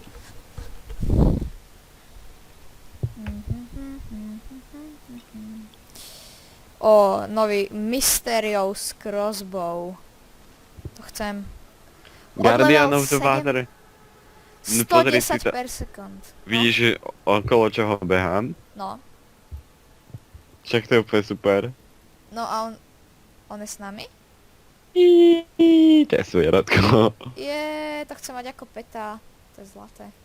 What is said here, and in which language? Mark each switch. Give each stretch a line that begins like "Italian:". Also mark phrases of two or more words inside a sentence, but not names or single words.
Slovak: O, nový Mysterious Crossbow. To chcem. Guardian Od level
English: of the
Slovak: 7 Water. No pozri si 110 to.
English: per second.
Slovak: Vidíš, že okolo čoho behám? No, Však to je úplne super. no a on je s nami? To je zvieratko. To chcem mať ako peta. To je zlaté.